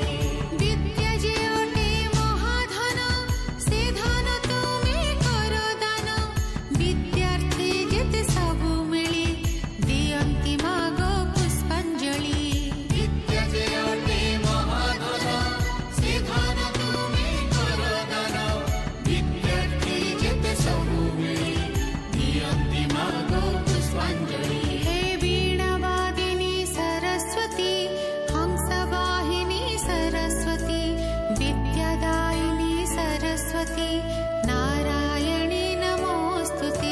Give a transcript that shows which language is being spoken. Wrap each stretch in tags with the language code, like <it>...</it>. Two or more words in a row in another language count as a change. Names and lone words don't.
<or>ବିଦ୍ୟା ଯେ ଓଟେ ମହାଧନ ସେ ଧନ ତୁମେ କର ଦାନ ବିଦ୍ୟାର୍ଥୀ ଯେତେ ସବୁ ମିଳି ଦିଅନ୍ତି ମାଗୋ ପୁଷ୍ପାଞ୍ଜଳି। ବିଦ୍ୟା ଯେ ଅଟେ ମହାଧନ ସେ ଧନ ତୁମେ କର ଦାନ ବିଦ୍ୟାର୍ଥୀ ଯେତେ ସବୁ ମିଳି ଦିଅନ୍ତି ମାଗୋ ପୁଷ୍ପାଞ୍ଜଳି।</or> <sa>हे वीणावादिनी सरस्वती हंसवाहिनी सरस्वती विद्यादायिनी सरस्वती नारायणी नमोस्तुते।</sa>